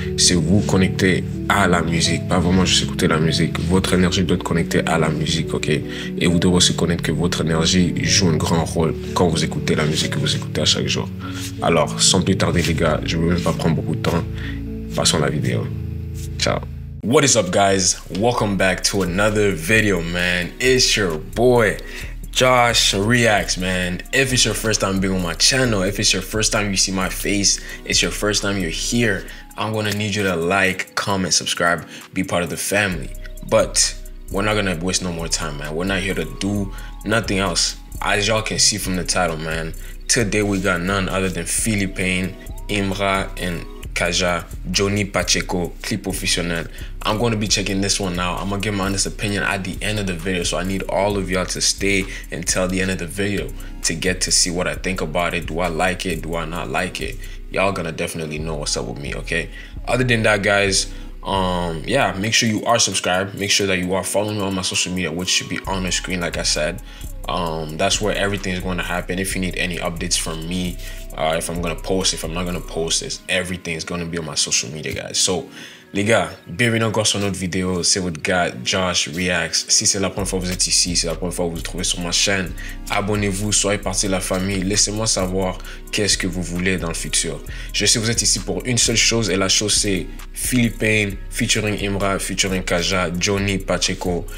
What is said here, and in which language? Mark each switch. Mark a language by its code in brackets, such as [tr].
[fr] C'est vous connecter à la musique, pas vraiment juste écouter la musique. Votre énergie doit être connectée à la musique, ok? Et vous devez aussi connaître que votre énergie joue un grand rôle quand vous écoutez la musique que vous écoutez à chaque jour. Alors, sans plus tarder les gars, je ne veux même pas prendre beaucoup de temps. Passons à la vidéo. Ciao. [en] What is up guys? Welcome back to another video, man. It's your boy Josh Reacts, man. If it's your first time being on my channel, if it's your first time you see my face, it's your first time you're here, I'm gonna need you to like, comment, subscribe, be part of the family. But we're not gonna waste no more time, man. We're not here to do nothing else. As y'all can see from the title, man, today we got none other than Philippine, Imra, and Kaja, Johnny Pacheco, clip official. I'm going to be checking this one out. I'm going to give my honest opinion at the end of the video. So I need all of y'all to stay until the end of the video to get to see what I think about it. Do I like it? Do I not like it? Y'all going to definitely know what's up with me, okay? Other than that, guys, yeah, make sure you are subscribed. Make sure that you are following me on my social media, which should be on the screen, like I said. That's where everything is going to happen. If you need any updates from me, if I'm going to post, if I'm not going to post this, everything is going to be on my social media, guys. [fr] So, les gars, bienvenue encore sur notre vidéo. C'est votre gars Josh Reacts. Si c'est la première fois que vous êtes ici, c'est la première fois que vous vous trouvez sur ma chaîne, abonnez-vous, soyez partie de la famille. Laissez-moi savoir qu'est-ce que vous voulez dans le futur. Je sais que vous êtes ici pour une seule chose et la chose c'est Philippine featuring Imra, featuring Kaja, Johnny Pacheco.